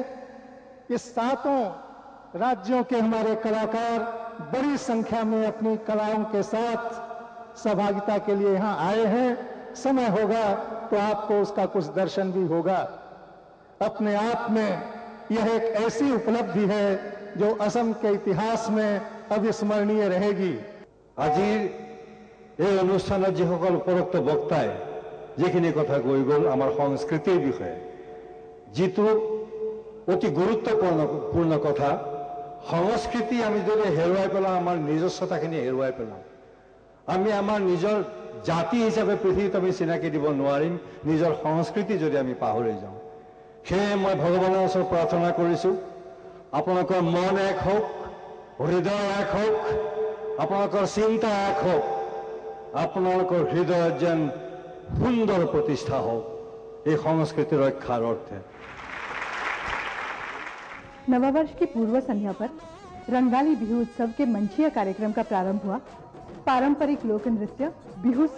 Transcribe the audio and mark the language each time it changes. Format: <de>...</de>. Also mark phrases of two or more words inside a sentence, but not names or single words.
<hi>ये 7 राज्यों के हमारे कलाकार बड़ी संख्या में अपनी कलाओं के साथ सहभागिता के लिए यहां आए हैं। समय होगा तो आपको उसका कुछ दर्शन भी होगा। अपने आप में यह एक ऐसी उपलब्धि है जो असम के इतिहास में अविस्मरणीय रहेगी।</hi> <as>আজিৰ এই অনুষ্ঠানত যিসকল উপৰোক্ত বক্তাই যিখিনি কথা কৈ গ'ল আমাৰ সংস্কৃতিৰ বিষয়ে, যিটো অতি গুৰুত্বপূৰ্ণ কথা, সংস্কৃতি আমি যদি হেৰুৱাই পেলাওঁ, আমাৰ নিজস্বতাখিনি হেৰুৱাই পেলাওঁ। আমি আমাৰ নিজৰ জাতি হিচাপে পৃথিৱীত আমি চিনাকি দিব নোৱাৰিম নিজৰ সংস্কৃতি যদি আমি পাহৰি যাওঁ। সেয়ে মই ভগৱানৰ ওচৰত প্ৰাৰ্থনা কৰিছোঁ, আপোনালোকৰ মন এক হওক, হৃদয় এক হওক, আপোনালোকৰ চিন্তা এক হওক, আপোনালোকৰ হৃদয়ত যেন সুন্দৰ প্ৰতিষ্ঠা হওক এই সংস্কৃতি ৰক্ষাৰ অৰ্থে।</as> <hi>नववर्ष की पूर्व संध्या पर रंगाली बिहू उत्सव के मंचीय कार्यक्रम का प्रारंभ हुआ पारंपरिक लोक नृत्य बिहू से।</hi>